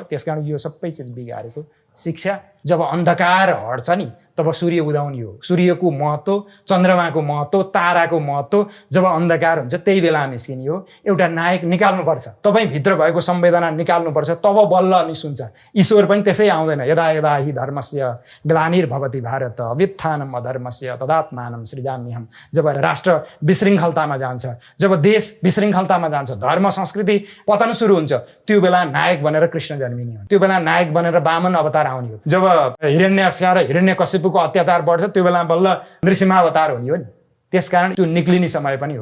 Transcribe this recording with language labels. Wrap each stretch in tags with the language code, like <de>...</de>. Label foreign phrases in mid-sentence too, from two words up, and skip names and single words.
<ne>त्यसकारण यो सबै चिज बिगारेको शिक्षा। जब अन्धकार हट्छ नि तब सूर्य उदाउने हो। सूर्यको महत्त्व, चन्द्रमाको महत्त्व, ताराको महत्त्व जब अन्धकार हुन्छ त्यही बेला निस्किने हो। एउटा नायक निकाल्नुपर्छ, तपाईँभित्र भएको संवेदना निकाल्नुपर्छ, तब बल्ल निस्किन्छ। ईश्वर पनि त्यसै आउँदैन।</ne> <sa>यदा यदा हि धर्मस्य ग्लानिर्भवति भारत अभ्युत्थानम् अधर्मस्य तदात्मानं सृजाम्यहम्।</sa> <ne>जब राष्ट्र विशृङ्खलतामा जान्छ, जब देश विशृङ्खलतामा जान्छ, धर्म संस्कृति पतन सुरु हुन्छ, त्यो बेला नायक बनेर कृष्ण जन्मिने हो। त्यो बेला नायक बनेर वामन अवतार आउने हो। जब हिरण्यकश्यप र हिरण्यकशिपुको अत्याचार बढ्छ त्यो बेला बल्ल नृसिंहावतार हुने हो नि। त्यसकारण त्यो निक्लिने समय पनि हो।</ne>